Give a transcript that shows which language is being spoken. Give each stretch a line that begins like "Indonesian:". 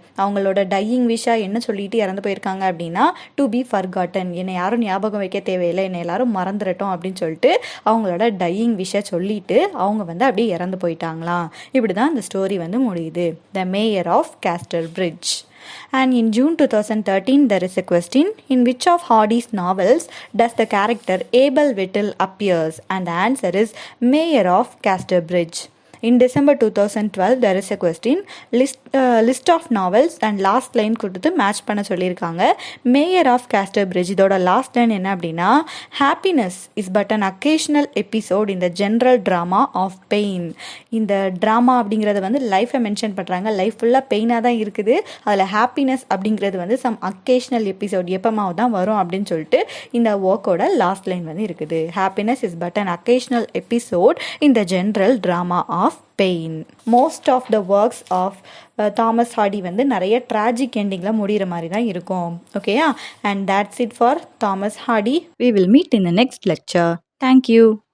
Tamil: அவங்களோட டையிங் விஷா என்ன சொல்லிட்டு இறந்து போயிருக்காங்க அப்படின்னா
English: to be forgotten,
Tamil: என்னை யாரும் ஞாபகம் வைக்க தேவையில்லை, என்னை எல்லாரும் மறந்துடட்டும் அப்படின்னு சொல்லிட்டு அவங்களோட டையிங் விஷா சொல்லிட்டு அவங்க வந்து அப்படியே இறந்து போயிட்டாங்களாம். இப்படி தான் இந்த ஸ்டோரி வந்து முடியுது, த mayor of castor bridge.
English: And in June 2013, there is a question: in which of Hardy's novels does the character Abel Whittle appears? And the answer is Mayor of Casterbridge. In December 2012, there is a question: list of novels and last line
Tamil: கொடுத்து match பண்ண சொல்லியிருக்காங்க.
English: mayor of Casterbridge
Tamil: இதோட last line என்ன அப்படின்னா
English: Happiness is but an occasional episode in the general drama of pain.
Tamil: இந்த drama அப்படிங்கிறத வந்து லைஃப்பை மென்ஷன் பண்ணுறாங்க. லைஃப் ஃபுல்லாக பெயினாக தான் இருக்குது, அதில் ஹாப்பினஸ் அப்படிங்கிறது வந்து சம் அக்கேஷனல் எபிசோட் எப்போமாவது தான் வரும் அப்படின்னு சொல்லிட்டு இந்த ஒர்க்கோட லாஸ்ட் லைன் வந்து இருக்குது.
English: Happiness is but an occasional episode in the general drama of pain.
Tamil: Most of the works of Thomas Hardy வந்து நிறைய ட்ராஜிக் எண்டிங்கில் முடிகிற மாதிரி தான் இருக்கும். ஓகேயா,
English: And that's it for Thomas Hardy. We will meet in the next lecture. Thank you.